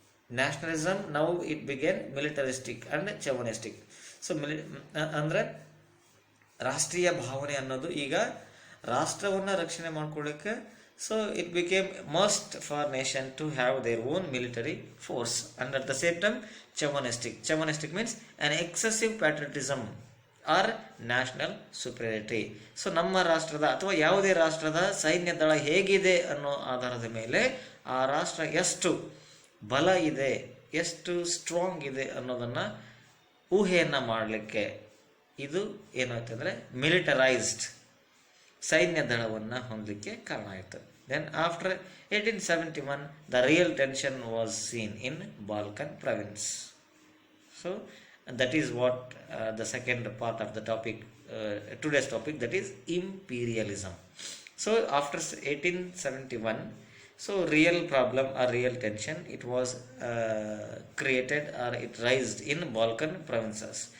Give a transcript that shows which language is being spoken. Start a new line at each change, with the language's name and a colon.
English: Nationalism, now it began militaristic and chauvinistic.
Kannada: So ಅಂದರೆ ರಾಷ್ಟ್ರೀಯ ಭಾವನೆ ಅನ್ನೋದು ಈಗ ರಾಷ್ಟ್ರವನ್ನು ರಕ್ಷಣೆ ಮಾಡ್ಕೊಳ್ಳಿಕ್ಕೆ,
English: So it became must for nation to have their own military force. And at the same time chauvinistic means an excessive patriotism or national superiority.
Kannada: So ನಮ್ಮ ರಾಷ್ಟ್ರದ ಅಥವಾ ಯಾವುದೇ ರಾಷ್ಟ್ರದ ಸೈನ್ಯ ದಳ ಹೇಗಿದೆ ಅನ್ನೋ ಆಧಾರದ ಮೇಲೆ ಆ ರಾಷ್ಟ್ರ ಎಷ್ಟು ಬಲ ಇದೆ, ಎಷ್ಟು ಸ್ಟ್ರಾಂಗ್ ಇದೆ ಅನ್ನೋದನ್ನು ಊಹೆಯನ್ನು ಮಾಡಲಿಕ್ಕೆ ಇದು ಏನಾಯ್ತು ಅಂದರೆ
English: militarised
Kannada: ಸೈನ್ಯ ದಳವನ್ನು ಹೊಂದಲಿಕ್ಕೆ ಕಾರಣ ಆಯಿತು.
English: Then after 1871 the real tension was seen in Balkan province. So that is what the second part of the topic, today's topic, that is imperialism. So after 1871, so real problem or real tension, it was created or it raised in Balkan provinces.